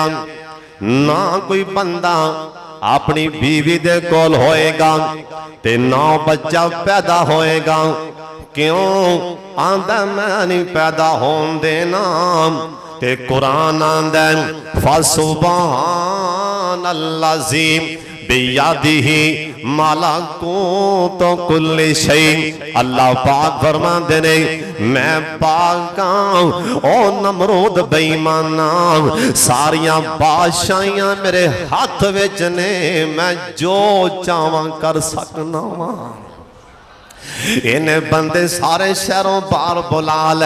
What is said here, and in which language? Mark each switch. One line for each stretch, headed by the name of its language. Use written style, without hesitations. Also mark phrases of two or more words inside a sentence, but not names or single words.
Punjabi: ਨਾ ਕੋਈ ਬੰਦਾ ਅਪਣੀ ਬੀਵੀ ਦੇ ਕੋਲ ਹੋਏਗਾ ਤੇ ਨਾ ਬੱਚਾ ਪੈਦਾ ਹੋਏਗਾ। ਕਿਉਂ ਆਂਦਾ ਮੈਂ ਨਹੀਂ ਪੈਦਾ ਹੋਣ ਦੇਣਾ, ਤੇ ਕੁਰਾਨ ਆਂਦਾ
Arabic: فسبحان الذي بيده ملكوت كل شيء.
Punjabi: ਅੱਲਾਹ ਪਾਕ ਫ਼ਰਮਾਂਦੇ ਨੇ ਮੈਂ ਪਾਕ ਹਾਂ ਓ ਨਮਰੂਦ ਬੇਈਮਾਨਾ, ਸਾਰੀਆਂ ਬਾਦਸ਼ਾਹੀਆਂ ਮੇਰੇ ਹੱਥ ਵਿਚ ਨੇ, ਮੈਂ ਜੋ ਚਾਹਾਂ ਕਰ ਸਕਨਾ ਵਾ। ਇਨ੍ਹੇਂ ਬੰਦੇ ਸਾਰੇ ਸ਼ਹਿਰੋਂ ਬਾਹਰ ਬੁਲਾ ਲੈ।